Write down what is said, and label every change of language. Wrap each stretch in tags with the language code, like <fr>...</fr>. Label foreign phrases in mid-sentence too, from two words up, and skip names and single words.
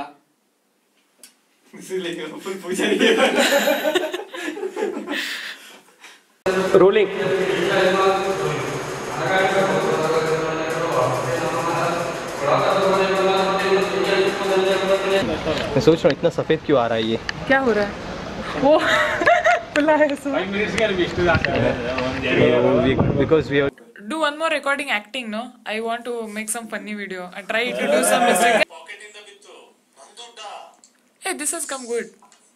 <en>ರೋಲಿಂಗ್.</en> <hi>मैं सोच रहा हूँ इतना सफेद क्यों आ रहा है ये? क्या हो रहा है? वो</hi> <en>Because we are. Do one more recording acting, no? I want to make some funny video. I try to do some mistake. Hey, this has come good.</en>